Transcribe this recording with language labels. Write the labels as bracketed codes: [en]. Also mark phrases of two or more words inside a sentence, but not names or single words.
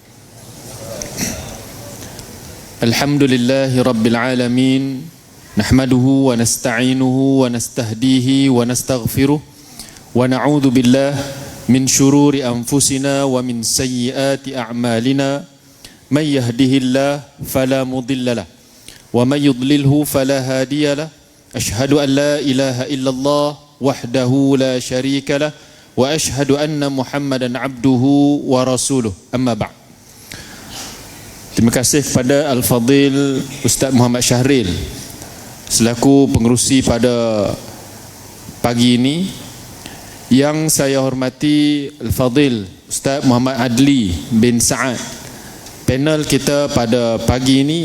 [ar] الحمد لله رب العالمين. نحمده ونستعينه ونستهديه ونستغفره. ونعوذ بالله من شرور أنفسنا ومن سيئات أعمالنا. من يهده الله فلا مضل له ومن يضلله فلا هادي له. أشهد أن لا إله إلا الله وحده لا شريك له وأشهد أن محمدا عبده ورسوله. أما بعد. [ms] Terima kasih kepada Al-Fadhil Ustaz Muhammad Syahril selaku pengerusi pada pagi ini. Yang saya hormati Al-Fadhil Ustaz Muhammad Adli bin Sa'ad, panel kita pada pagi ini.